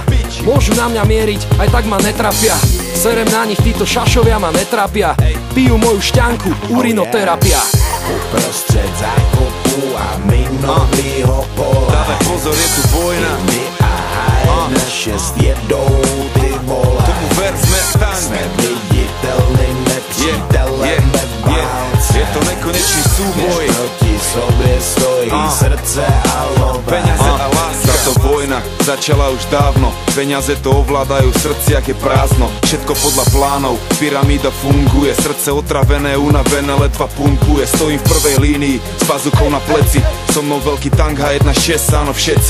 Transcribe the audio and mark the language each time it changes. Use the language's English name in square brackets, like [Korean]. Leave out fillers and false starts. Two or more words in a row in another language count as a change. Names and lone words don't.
[Slovak] Môžu na mňa mieriť, aj tak ma netrafia. Serem na nich, títo šašovia ma netrápia. Pijú moju šťanku, urinoterapia. [Czech] Uprostřed zákopu a minovýho pole. [Slovak] Dávaj pozor, je tu vojna. [Czech] Indy a H1-6 jedou ty vole. [Slovak] Tomu ver, sme tank. [Czech] Sme viditelným nepřítelem ve válce. [Slovak] Je to nekonečný súboj. [Czech] Než proti sobě stojí srdce a love. [Slovak] Peniaze a láska. Táto vojna začala už dávno. Peniaze to ovládajú, srdciach je prázdno. Všetko podľa plánov, pyramída funguje. Srdce otravené, unavené, ledva pumpuje. Stojím v prvej línii, s bazukou na pleci. So mnou veľký tank H1-6, áno všetci.